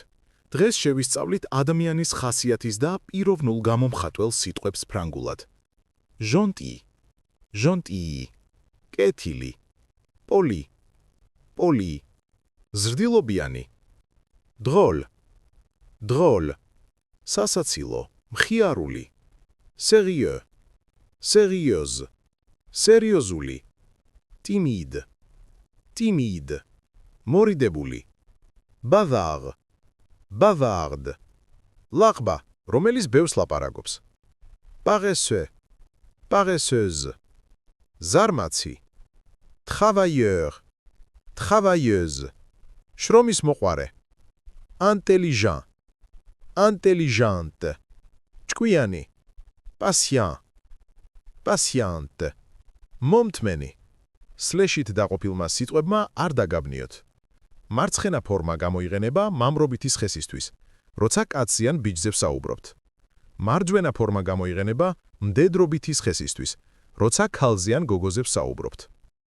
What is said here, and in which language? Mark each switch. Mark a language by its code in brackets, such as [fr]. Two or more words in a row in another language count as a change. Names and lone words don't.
[ka] დღეს შევისწავლით ადამიანის ხასიათის და პიროვნულ გამომხატველ სიტყვებს ფრანგულად. [fr] Gentil, gentil, [ka] კეთილი, [fr] poli, poli, [ka] ზრდილობიანი, [fr] drôle, drôle, [ka] სასაცილო, მხიარული, [fr] sérieux, sérieuse, სერიოზული, timide, timide, მორიდებული, bavard, bavarde, [ka] ლაღბა, რომელიც ბევრს ლაპარაკობს, [fr] paresseux, paresseuse, ზარმაცი, travailleur, travailleuse, [ka] შრომის მოყვარე, [fr] intelligent, intelligente, ჭკვიანი, patient, patiente, [ka] მომთმენი, სლეშით დაყოფილმა სიტყვებმა არ დაგაბნიოთ. მარცხენა ფორმა გამოიყენება მამრობითი სხესისთვის, როცა კაციან ბიჭზე ვსაუბრობთ. მარჯვენა ფორმა გამოიყენება მდედრობითი სხესისთვის, როცა ქალზიან გოგოზე ვსაუბრობთ.